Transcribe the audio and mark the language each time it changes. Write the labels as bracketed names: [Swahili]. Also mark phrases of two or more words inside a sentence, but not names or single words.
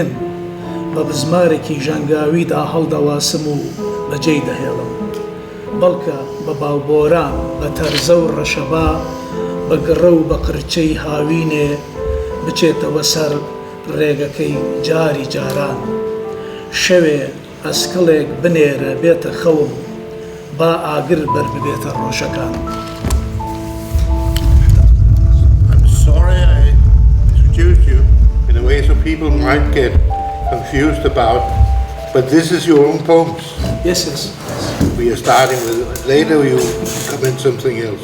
[Central Kurdish] چڵکن بە بزمارێکی ژەنگاویدا هەڵدەواسم و بەجێی دەهێڵم بەڵکە بە باوبۆران بە تەرزە و ڕەشەبا بە گڕە و بە قرچەی هاوینێ بچێتەوە سەر ڕێگەکەی جاری جاران شەوێ ئەسکڵێک بنێرە بێتە خەوم با ئاگر بەر ببێتە ڕۆژەکان. [English] I'm sorry I introduced you in a way so people might get confused about, but this is your own poems. Yes. We are starting with, later you comment something else.